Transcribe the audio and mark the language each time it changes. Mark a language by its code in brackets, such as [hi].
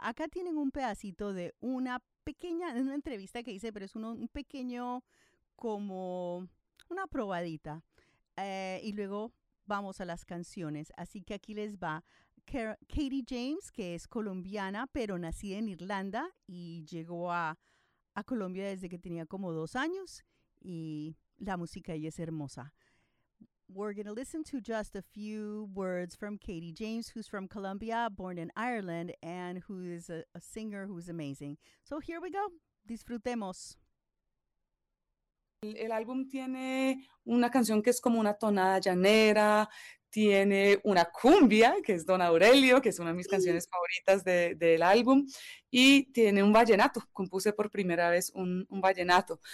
[es] Acá tienen un pedacito de una entrevista que hice, pero es un pequeño como una probadita. Y luego vamos a las canciones. Así que aquí les va Katie James, que es colombiana, pero nacida en Irlanda y llegó a Colombia desde que tenía como 2 años. Y la música ella es hermosa. [en] We're going to listen to just a few words from Katie James, who's from Colombia, born in Ireland, and who is a singer who's amazing. So here we go. Disfrutemos. [es] El álbum tiene una canción que es como una tonada llanera, tiene una cumbia, que es Don Aurelio, que es una de mis canciones favoritas del álbum, y tiene un vallenato, compuse por primera vez un vallenato.